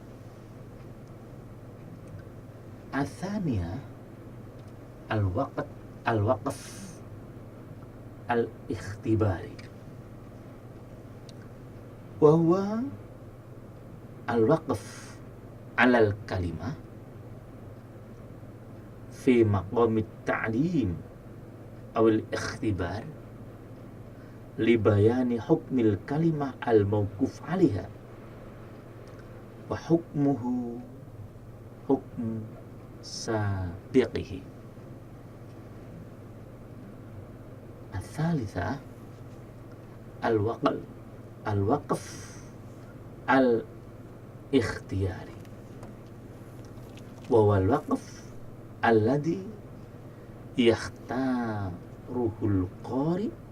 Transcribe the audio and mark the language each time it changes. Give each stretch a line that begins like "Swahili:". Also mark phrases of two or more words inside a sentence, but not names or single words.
Arabic: الثاني الوقف الاختباري وهو الوقف على الكلمة في مقام التعليم أو الاختبار لبيان حكم الكلمة الموقوف عليها وحكمه حكم سابقه. الثالث الوقف الاختياري و والوقف الذي يختاره القارئ